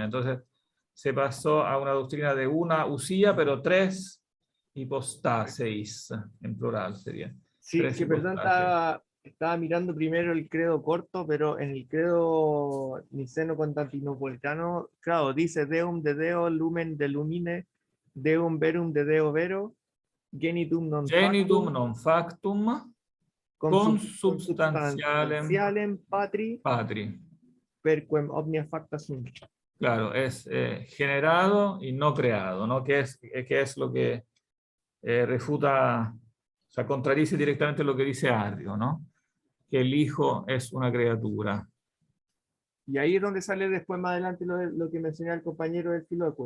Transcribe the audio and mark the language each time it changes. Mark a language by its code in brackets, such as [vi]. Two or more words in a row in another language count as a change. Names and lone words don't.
[es] Entonces, se pasó a una doctrina de una usía, pero tres hipostasis, en plural sería. Sí, Tres que perdón, hipostasis. estaba mirando primero el credo corto, pero en el credo niceno-constantinopolitano, claro, dice [la] Deum de Deo, Lumen de Lumine, Deum Verum de Deo Vero, Genitum non Genitum factum, non factum consubstantialem consubstantialem Patri, patri. perquem omnia facta sunt. [es] Claro, es generado y no creado, ¿no? Que es lo que refuta, o sea, contradice directamente lo que dice Arrio, ¿no? Que el Hijo es una criatura. Y ahí es donde sale después más adelante lo que mencioné al compañero del Filóque.